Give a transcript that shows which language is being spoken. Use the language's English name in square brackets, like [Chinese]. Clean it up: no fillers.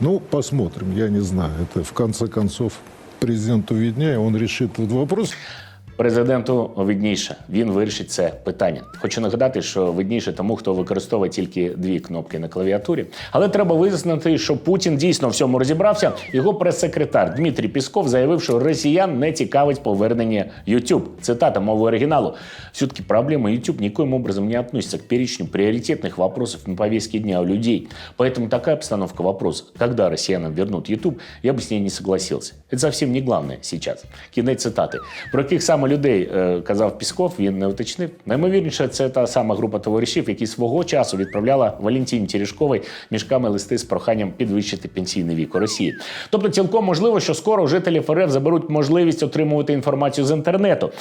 [Russian] Посмотрим, я не знаю. Это, в конце концов, президенту виднее, он решит этот вопрос. [Ukrainian] Президенту видніше, він вирішить це питання. Хочу нагадати, що видніше тому, хто використовує тільки 2 кнопки на клавіатурі. Але треба вияснити, що Путін дійсно в цьому розібрався. Його прес-секретар Дмитрій Пісков заявив, що росіян не цікавить повернення YouTube. Цитата мови оригиналу. [Russian] «Все-таки проблема YouTube никоим образом не относится к перечню приоритетных вопросов на повестке дня у людей. Поэтому такая обстановка вопроса, когда россиянам вернут YouTube, я бы с ней не согласился. Это совсем не главное сейчас». [Ukrainian] Кінець цитати. Про яких саме людей казав Пісков, він не уточнив. Наймовірніше, це та сама група товаришів, які свого часу відправляла Валентині Терешковій мішками листи з проханням підвищити пенсійний вік у Росії. Тобто цілком можливо, що скоро у жителів РФ заберуть можливість отримувати інформацію з інтернету.